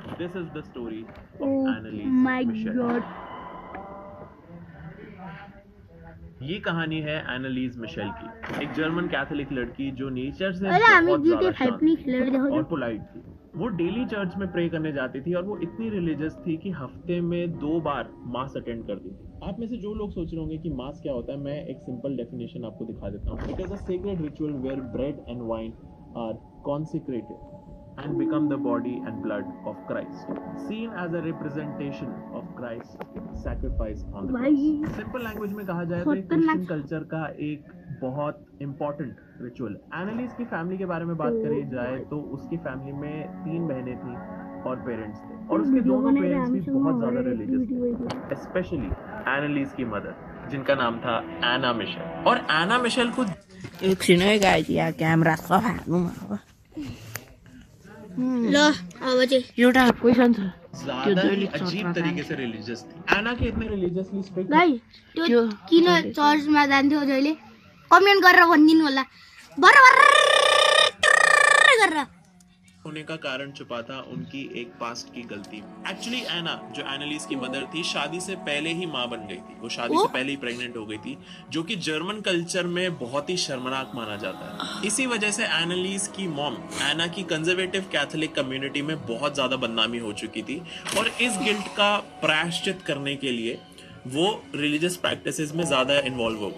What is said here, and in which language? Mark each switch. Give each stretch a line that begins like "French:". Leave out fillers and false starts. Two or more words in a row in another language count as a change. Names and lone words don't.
English: This is the story of Anneliese Michel.
Hindi: ये कहानी है एनालीज मिशेल की, एक
English: German Catholic
Hindi: लड़की जो नेचर से बहुत ज्यादा शांत और पोलाइट थी। वो
English: daily church
Hindi: में प्रे करने जाती थी और वो इतनी रिलीजियस थी कि हफ्ते में 2 बार
English: mass attend
Hindi: करती थी। आप में से जो लोग सोच रहे होंगे कि मास क्या होता है, मैं एक
English: simple definition
Hindi: आपको दिखा देता हूँ।
English: It is a sacred ritual where bread and wine are consecrated and become the body and blood of Christ, seen as a representation of Christ's sacrifice on the cross. Simple language
Hindi: में कहा जाए तो
English: Christian culture
Hindi: का एक बहुत
English: important ritual.
Hindi: एनालिस की फैमिली के बारे में बात करी जाए तो उसकी फैमिली में 3 बहनें थी और पेरेंट्स थे, और उसके दोनों पेरेंट्स भी बहुत ज्यादा रिलीजियस थे, स्पेशली एनालिस की मदर जिनका नाम था एना मिशेल। और एना मिशेल को
Nepali: एकछिन है गाइस, यहाँ क्यामेरा छ हाल्नु अब ल अब चाहिँ एउटा क्वेसन छ
Hindi: ज्यादा ही अजीब तरीके से रिलीजियस थी। एना के इतने
English: religiously strict
Nepali: गाइज त्यो किन चर्चमा जान्थ्यो जहिले कमेन्ट गरेर भनिदिनु होला, बराबर गरेर।
Hindi: होने का कारण छुपा था उनकी एक पास्ट की गलती। एक्चुअली एना, जो एनालिस की मदर थी, शादी से पहले ही मां बन गई थी। वो शादी से पहले ही प्रेग्नेंट हो गई थी, जो कि
English: German culture
Hindi: में बहुत ही शर्मनाक माना जाता है। इसी वजह से एनालिस की मॉम एना की
English: conservative Catholic community
Hindi: में बहुत ज्यादा बदनामी हो चुकी थी, और इस गिल्ट का प्रायश्चित करने के लिए वो
English: religious practices
Hindi: में ज्यादा इन्वॉल्व हो गई।